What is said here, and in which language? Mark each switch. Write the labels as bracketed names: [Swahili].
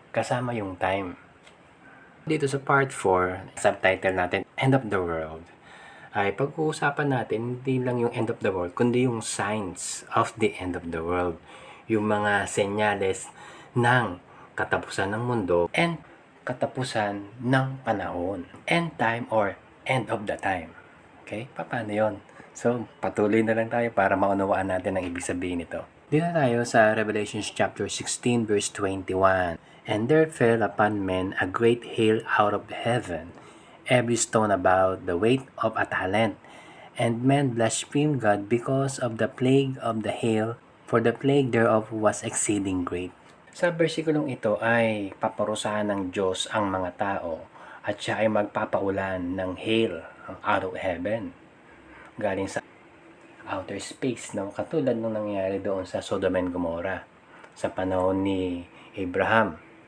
[Filipino] Kasama yung time. Dito sa part 4, subtitle natin, End of the World, ay pag-uusapan natin hindi lang yung end of the world, kundi yung [English] signs of the end of the world. [Filipino] Yung mga senyales ng katapusan ng mundo and katapusan ng panahon. [English] End time or end of the time. [Filipino] Okay? Paano yon? So, patuloy na lang tayo para maunawaan natin ang ibig sabihin nito. Dito tayo sa Revelation chapter 16 verse 21. [English] And there fell upon men a great hail out of heaven, every stone about the weight of a talent. And men blasphemed God because of the plague of the hail, for the plague thereof was exceeding great. [Filipino] Sa versikulong ito ay paparusahan ng Diyos ang mga tao at siya ay magpapaulan ng [English] hail out of heaven, [Filipino] galing sa outer space, no? Katulad nung nangyari doon sa Sodom and Gomorrah sa panahon ni Abraham.